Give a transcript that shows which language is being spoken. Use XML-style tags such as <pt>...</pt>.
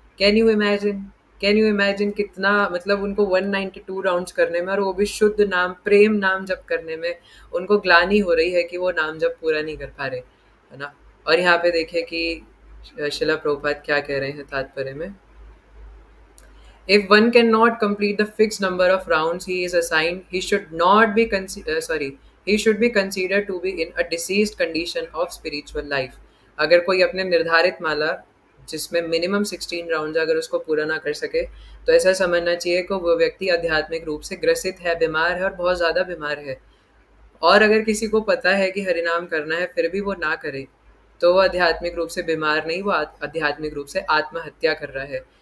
<en>can you imagine, can you imagine</en> <hi>कितना, मतलब उनको 192 राउंड्स करने में और वो भी शुद्ध नाम, प्रेम नाम जप करने में उनको ग्लानि हो रही है कि वो नाम जप पूरा नहीं कर पा रहे, है ना। और यहाँ पे देखें कि शिला प्रभुपाद क्या कह रहे हैं तात्पर्य में।</hi> <en>If one cannot complete the fixed number of rounds he is assigned, he should not be he should be considered to be in a deceased condition of spiritual life.</en> <hi>अगर कोई अपने निर्धारित माला जिसमें मिनिमम 16 राउंड अगर उसको पूरा ना कर सके, तो ऐसा समझना चाहिए कि वो व्यक्ति आध्यात्मिक रूप से ग्रसित है, बीमार है और बहुत ज़्यादा बीमार है। और अगर किसी को पता है कि हरिनाम करना है फिर भी वो ना करे, तो वो आध्यात्मिक रूप से बीमार नहीं, वो आध्यात्मिक रूप से आत्महत्या कर रहा है।</hi>